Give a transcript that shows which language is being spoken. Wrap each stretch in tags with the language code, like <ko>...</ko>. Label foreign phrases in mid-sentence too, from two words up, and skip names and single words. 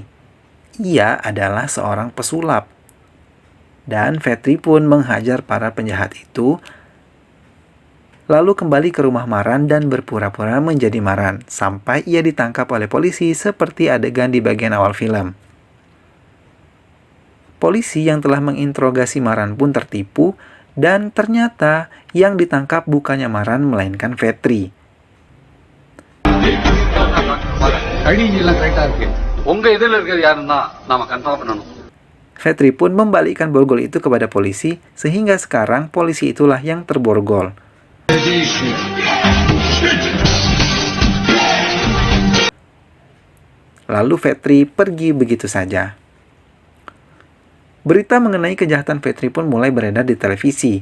<id>Ia adalah seorang pesulap. Dan Vetri pun menghajar para penjahat itu, lalu kembali ke rumah Maran dan berpura-pura menjadi Maran, sampai ia ditangkap oleh polisi seperti adegan di bagian awal film. Polisi yang telah menginterogasi Maran pun tertipu, dan ternyata yang ditangkap bukannya Maran, melainkan Vetri.</id> <ta>ஐடி எல்லாம் கரெக்டா இருக்கு. உங்க இதுல இருக்கிறது யாருன்னா நாம கன்ஃபார்ம் பண்ணணும்.</ta> <id>Fetri pun membalikkan borgol itu kepada polisi, sehingga sekarang polisi itulah yang terborgol. Lalu Fetri pergi begitu saja. Berita mengenai kejahatan Fetri pun mulai beredar di televisi.</id>